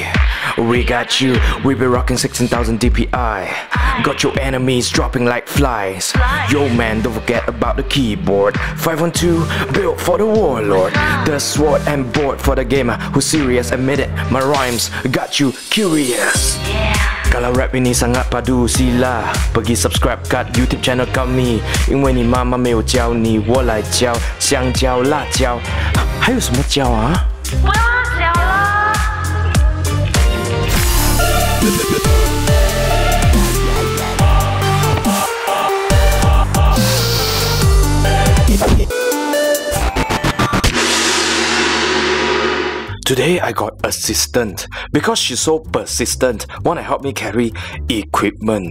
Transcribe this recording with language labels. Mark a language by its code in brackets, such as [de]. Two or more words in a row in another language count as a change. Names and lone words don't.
[en] We got you, we be rocking 16,000 DPI. Got your enemies dropping like flies. Yo man, don't forget about the keyboard. 512 built for the warlord. The sword and board for the gamer who's serious. Admit it, my rhymes got you curious. [ms] Kalau rap ini sangat padu, sila pergi subscribe kat YouTube channel kami. [zh] 因为你妈妈没有教你，我来教。香蕉、辣椒，还有什么椒啊？我要辣椒啦！ [en] Today I got assistant because she's so persistent, wanna help me carry equipment.